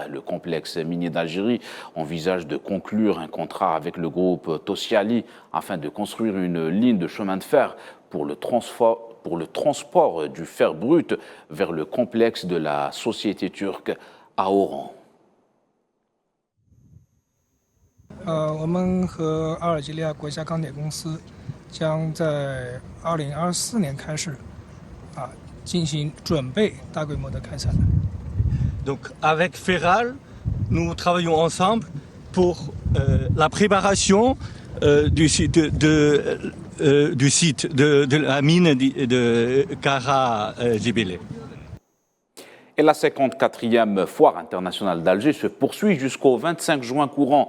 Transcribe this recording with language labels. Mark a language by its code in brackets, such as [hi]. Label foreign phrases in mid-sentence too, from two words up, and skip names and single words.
[fr] Le complexe minier d'Algérie envisage de conclure un contrat avec le groupe Tosyali afin de construire une ligne de chemin de fer pour le transport du fer brut vers le complexe de la société turque à Oran. [zh] 我们和阿尔及利亚国家钢铁公司将在2024年开始进行准备大规模的开采。 [fr] Donc avec Ferral, nous travaillons ensemble pour la préparation du site de la mine de Kara Jebele. Et la 54e foire internationale d'Alger se poursuit jusqu'au 25 juin courant.